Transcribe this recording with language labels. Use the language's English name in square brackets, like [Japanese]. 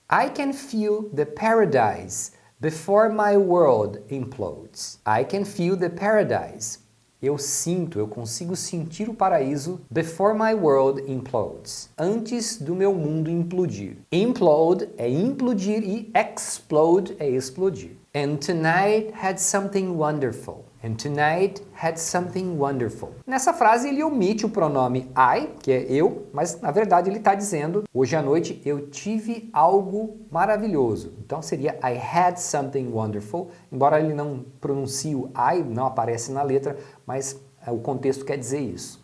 [English] I can feel the paradise before my world implodes. I can feel the paradise. [Portuguese] Eu sinto, eu consigo sentir o paraíso [English] before my world implodes. [Portuguese] Antes do meu mundo implodir. Implode é implodir e explode é explodir. [English] And tonight had something wonderful. And tonight had something wonderful. [Portuguese] Nessa frase ele omite o pronome I, que é eu, mas na verdade ele está dizendo hoje à noite eu tive algo maravilhoso. Então seria [English] I had something wonderful, [Portuguese] embora ele não pronuncie o I, não aparece na letra, mas o contexto quer dizer isso.